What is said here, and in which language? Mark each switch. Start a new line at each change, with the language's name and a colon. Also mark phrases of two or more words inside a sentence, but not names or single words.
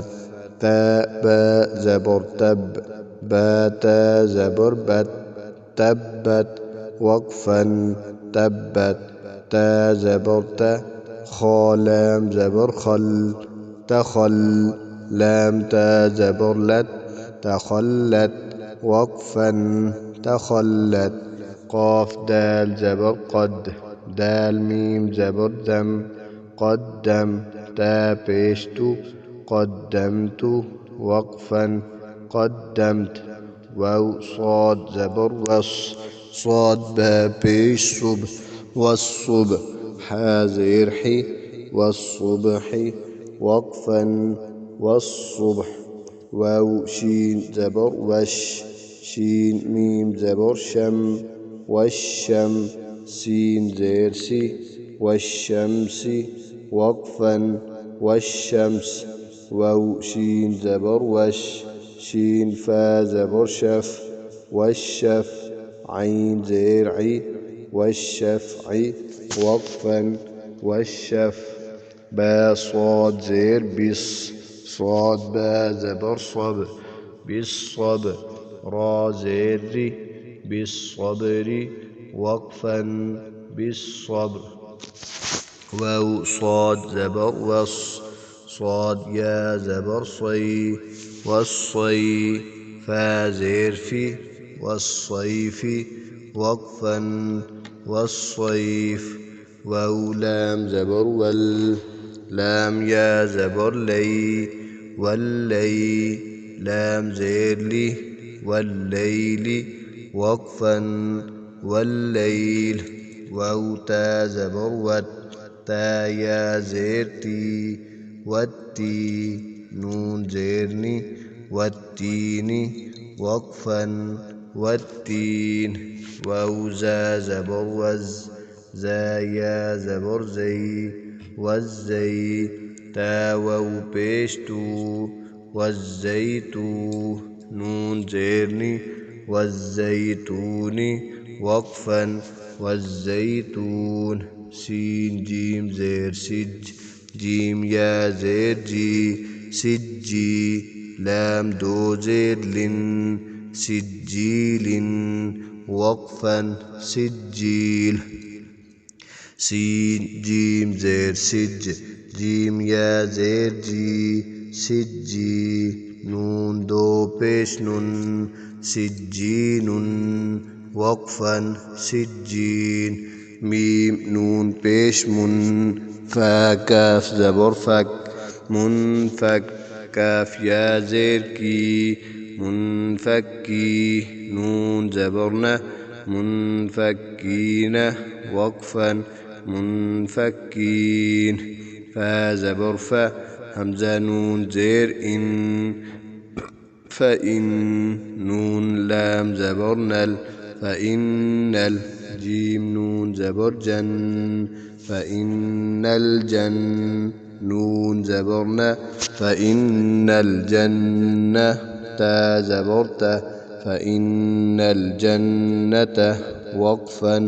Urdu: تا با زبر تب، با تا زبر بت، تبت وقفاً تبت. تا زبر تا، خا لام زبر خل، تخل، لام تا زبر لت، تخلت وقفاً تخلت. قاف دال زبر قد، دال میم زبر دم، قدم. تا پیش تُ، قدمتُ وقفاً قدمت. واؤ صاد زبر وص، صاد با پیش صب، والصب. ہا زیر ہِ، والصبحِ وقفاً والصبح. واؤ شین زبر وش، شین میم زبر شم، والشم. سین زیر سِ، والشمسِ وقفاً والشمس. واؤ شین زبر وش، شین فا زبر شف، والشف. عین زیر عِ, والشفعِ وقفاً والشفع. با صاد زیر بص، صاد با زبر صب, बिस्सब। را زیر رِ، بالصبرِ وقفاً بالصبر. واؤ صاد زبر وص، صاد یا زبر صی، والصی. فا زیر فِ، والصیفِ وقفاً والصیف. واؤ لام زبر ول، لام یا زبر لی، واللی. لام زیر لِ، واللیلِ وقفاً واللیل. واؤ تا زبر وت، تا یا زیر تی، والتی. نون زیر نِ، والتینِ وقفاً والتین. واؤ زا زبر وز، زا یا زبر زی، والزی. تا واؤ پیش تو، والزیتو. نون زیر نِ، والزیتونِ وقفاً والزیتون. سین جیم زیر سج، جیم یا زیر جی، سجی. لام دو زیر لٍ، سجیلٍ وقفاً سجیل. سین جیم زیر سج، جیم یا زیر جی، سجی. نون دو پیش نٌ، سجینٌ وقفاً سجین. میم نون پیش من، فا کاف زبر فک، منفک. کاف یا زیر کی، منفکی. نون زبر نَ، منفکینَ وقفاً منفکین. فا زبر فَ، ہمزہ نون زیر اِن, فإن نون لام زبر نل فإن الجيم نون زبر جن فإن الجن نون زبرنا فإن الجنة تا زبرت فإن الجنة وقفا